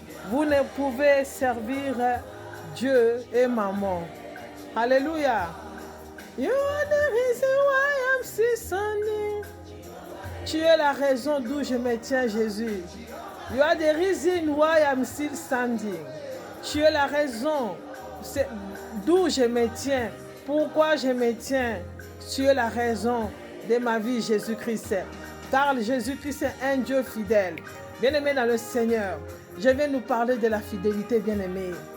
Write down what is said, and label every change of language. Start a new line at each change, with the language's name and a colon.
French: Vous ne pouvez servir Dieu et maman. Alléluia.
English: You are the reason why I'm still standing.
French: Tu es la raison d'où je me tiens, Jésus.
English: You are the reason why I'm still standing.
French: Tu es la raison d'où je me tiens. Pourquoi je me tiens? Tu es la raison de ma vie, Jésus-Christ. Car Jésus-Christ est un Dieu fidèle. Bien-aimé dans le Seigneur, je vais nous parler de la fidélité, bien-aimé.